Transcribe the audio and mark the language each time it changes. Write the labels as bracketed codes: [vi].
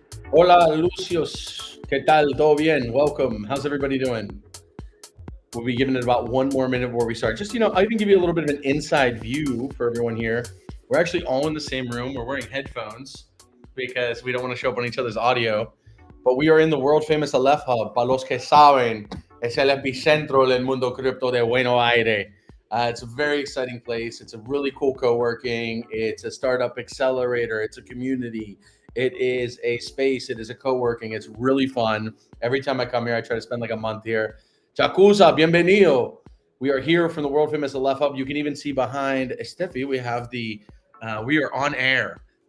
[es] Hola, Lucios. ¿Qué tal? ¿Todo bien? [en] Welcome. How's everybody doing? We'll be giving it about one more minute before we start. Just, I'll even give you a little bit of an inside view for everyone here. We're actually all in the same room. We're wearing headphones because we don't want to show up on each other's audio. But we are in the world famous Aleph Hub. [es] Para los que saben, es el epicentro del mundo cripto de Buenos Aires. [en] It's a very exciting place. It's a really cool co-working. It's a startup accelerator. It's a community. It is a space. It is a co-working. It's really fun. Every time I come here, I try to spend like a month here. Chacuza, [es] bienvenido. [en] We are here from the world famous Aleph Hub. You can even see behind Steffi, we have we are on air.